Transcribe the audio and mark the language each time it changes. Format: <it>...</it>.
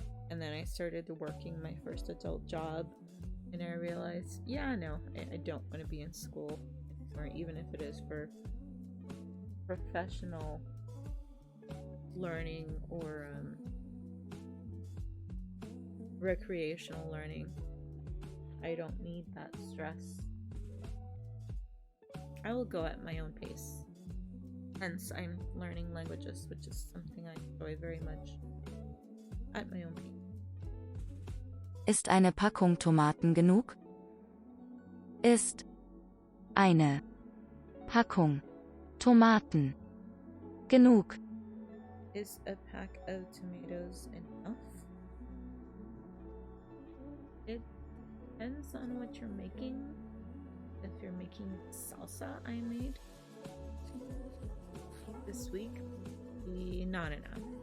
<en>And then I started working my first adult job, and I realized, yeah, no, I don't want to be in school anymore, even if it is for professional learning or recreational learning. I don't need that stress. I will go at my own pace. Hence, I'm learning languages, which is something I enjoy very much. At my own pace.</en> <de>Ist eine Packung Tomaten genug? Ist eine Packung Tomaten genug?</de> <en>Is a pack of tomatoes enough? It depends on what you're making. If you're making salsa I made this week, not enough.</en>